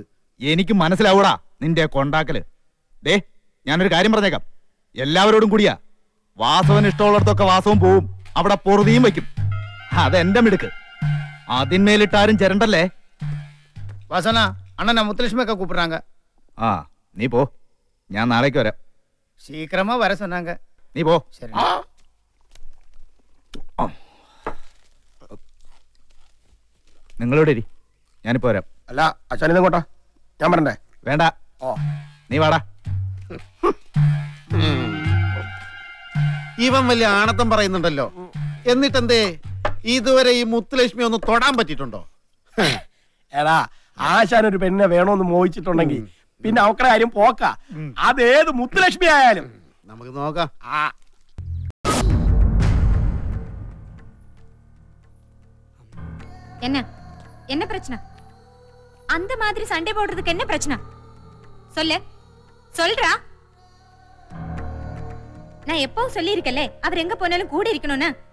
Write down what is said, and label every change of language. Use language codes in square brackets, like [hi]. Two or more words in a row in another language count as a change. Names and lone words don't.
[ml] എനിക്ക് മനസ്സിലാവൂടാ നിന്റെ കൊണ്ടാക്കല്. ഞാനൊരു കാര്യം പറഞ്ഞേക്കാം, എല്ലാവരോടും കൂടിയാ. വാസവന് ഇഷ്ടമുള്ളിടത്തൊക്കെ വാസവും പോവും, അവിടെ പൊറുതിയും വയ്ക്കും. അതെന്റെ മിടുക്ക്. അതിന്മേലിട്ടാരും ചിരണ്ടല്ലേ. വാസന അണ്ണനാ മുത്തലക്ഷ്മിയൊക്കെ കൂപ്പിടുறாங்க. ആ നീ പോ, ഞാൻ നാളേക്ക് വരാം. [ta] சீக்கிரமா வர சொன்னாங்க. [ml] നീ പോ. [ta] சரி. [ml] നിങ്ങളോട് ഇരി, ഞാനിപ്പോ വരാം. അല്ല അച്ഛനിതും കൊണ്ടാ, ഞാൻ പറഞ്ഞേ. വേണ്ട, ഓ നീ വാടാ. ഇവൻ വലിയ ആണത്തം പറയുന്നുണ്ടല്ലോ. എന്നിട്ടെന്തേ ഇതുവരെ ഈ മുത്തുലക്ഷ്മി ഒന്ന് തൊടാൻ പറ്റിയിട്ടുണ്ടോ? എടാ ആശാൻ ഒരു പെണ്ണിനെ വേണോന്ന് മോഹിച്ചിട്ടുണ്ടെങ്കിൽ പിന്നെ അവക്കടെ കാര്യം പോക്ക. അതേത് മുത്തുലക്ഷ്മി ആയാലും നമുക്ക് നോക്കാം. [ta] என்ன பிரச்சனை? அந்த மாதிரி சண்டை போடுறதுக்கு என்ன பிரச்சனை? சொல்லு, சொல்றா. நான் எப்பவும் சொல்லி இருக்கலே அவர் எங்க போனாலும் கூட இருக்கணும்னு.